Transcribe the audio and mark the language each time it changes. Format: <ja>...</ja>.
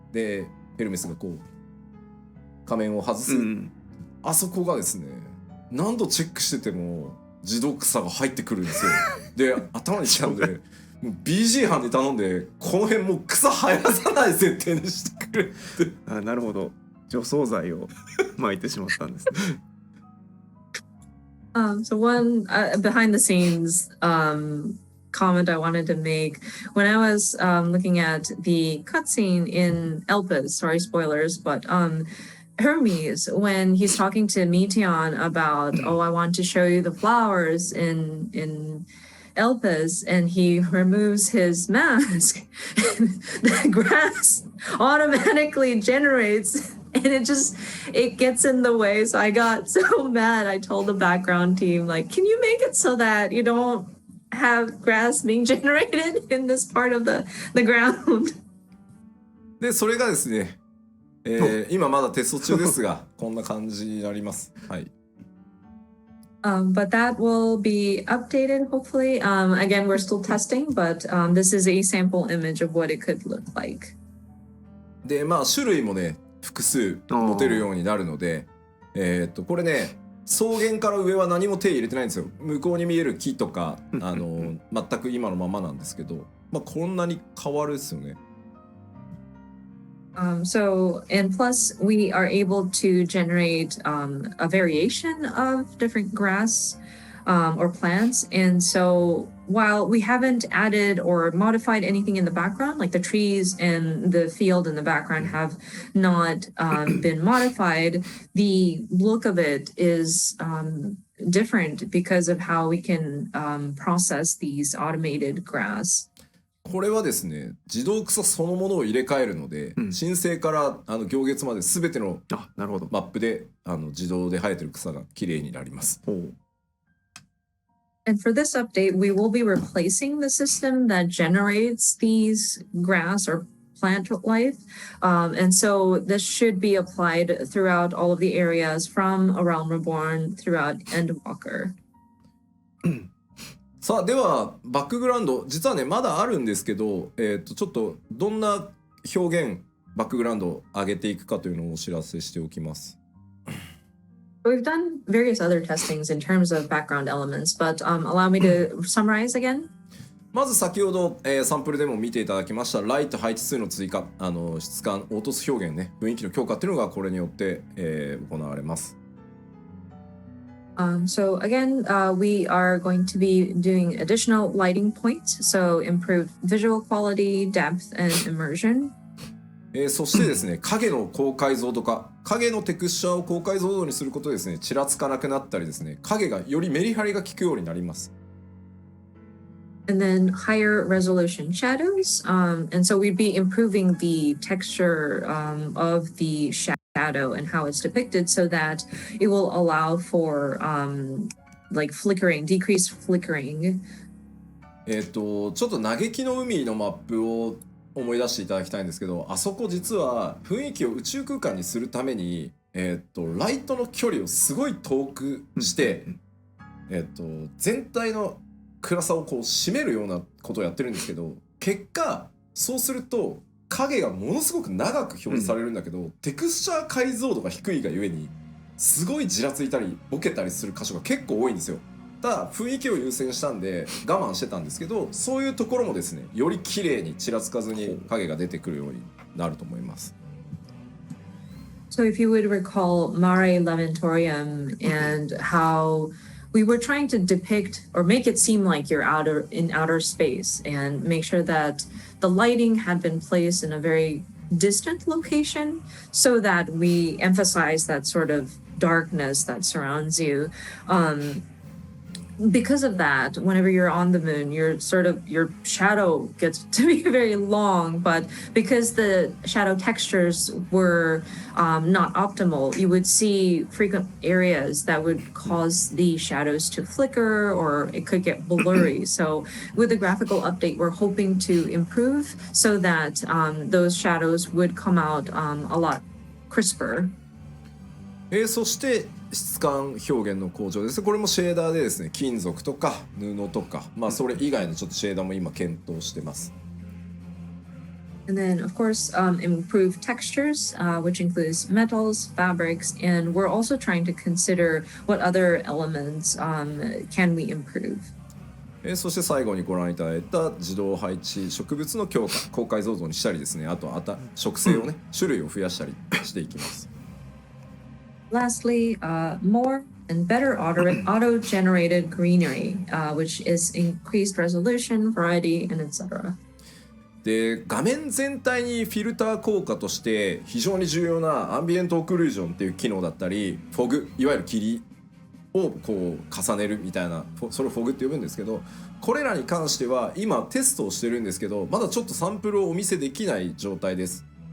<ja>でヘルメスがこう仮面を外す、あそこがですね、何度チェックしてても自動草が入ってくるんですよ。で頭にきたんでもう BG 班に頼んでこの辺もう草生やさない設定にしてくれって。あ、なるほど、除草剤を撒いてしまったんですね。</ja> <en>So one behind the scenes comment I wanted to make when I was looking at the cutscene in Elpis, sorry spoilers, but Hermes when he's talking to Meteon about, oh, I want to show you the flowers in Elpis, and he removes his mask, and the grass automatically generates, and it gets in the way. So I got so mad. I told the background team, like, can you make it so that you don't have grass being generated in this part of the ground?</en> <ja>でそれがですね、今まだテスト中ですがこんな感じになります。はい。</ja> <en>But that will be updated hopefully. Again, we're still testing, but this is a sample image of what it could look like.</en> <ja>でまあ種類もね複数持てるようになるので、これね草原から上は何も手入れてないんですよ。向こうに見える木とか全く今のままなんですけど、まあこんなに変わるですよね。</ja> <en>So, and plus we are able to generate a variation of different grass or plants. And so while we haven't added or modified anything in the background, like the trees and the field in the background have not been modified, the look of it is different because of how we can process these automated grass.</en> <ja>これはですね自動草そのものを入れ替えるので、申請から行月まで全てのマップで自動で生えてる草がきれいになります。</ja> <en>And for this update, we will be replacing the system that generates these grass or plant life. And so this should be applied throughout all of the areas from A Realm Reborn throughout Endwalker.</en> <ja>さあではバックグラウンド実はねまだあるんですけど、ちょっとどんな表現バックグラウンドを上げていくかというのをお知らせしておきます。</ja> <en>We've done various other testings in terms of background elements, but allow me to summarize again.</en> <ja>まず先ほど、サンプルでも見ていただきましたライト配置数の追加質感凹凸表現ね雰囲気の強化っていうのがこれによって、行われます。</ja> <en>So again, we are going to be doing additional lighting points, so improved visual quality, depth, and immersion.</en> <ja>そしてですね、影の高解像度化、影のテクスチャーを高解像度にすることでですね、ちらつかなくなったりですね、影がよりメリハリが効くようになります。</ja> <en>And then higher resolution shadows, and so we'd be improving the texture of the shadow and how it's depicted so that it will allow for like flickering, decreased flickering.</en> <ja>ちょっと嘆きの海のマップを思い出していただきたいんですけど、あそこ実は雰囲気を宇宙空間にするために、ライトの距離をすごい遠くして、全体の暗さをこう締めるようなことをやってるんですけど、結果そうすると影がものすごく長く表示されるんだけど、テクスチャー解像度が低いがゆえにすごいじらついたりボケたりする箇所が結構多いんですよ。ただ雰囲気を優先したんで我慢してたんですけど、そういうところもですねより綺麗にちらつかずに影が出てくるようになると思います。</ja> <en>So if you would recall Mare Lamentorium and how we were trying to depict or make it seem like you're in outer space and make sure that the lighting had been placed in a very distant location so that we emphasize that sort of darkness that surrounds you. Because of that, whenever you're on the moon, your shadow gets to be very long, but because the shadow textures were not optimal, you would see frequent areas that would cause the shadows to flicker or it could get blurry. So with the graphical update, we're hoping to improve so that those shadows would come out a lot crisper.</en> <ja>そして質感表現の向上です。これもシェーダーでですね、金属とか布とか、まあそれ以外のちょっとシェーダーも今検討してます。</ja> <en>And then, of course, improve textures, which includes metals, fabrics, and we're also trying to consider what other elements can we improve.</en> <ja>そして最後にご覧いただいた自動配置植物の強化、高解像度にしたりですね、あと植生をね、種類を増やしたりしていきます。</ja> <en>Lastly, more and better auto-generated greenery, which is increased resolution, variety, and etc.</en> <ja>で画面全体にフィルター効果として非常に重要なアンビエントオクルージョンっていう機能だったりフォグ、いわゆる霧をこう重ねるみたいな、それをフォグって呼ぶんですけど、これらに関しては今テストをしてるんですけど、まだちょっとサンプルをお見せできない状態です。</ja>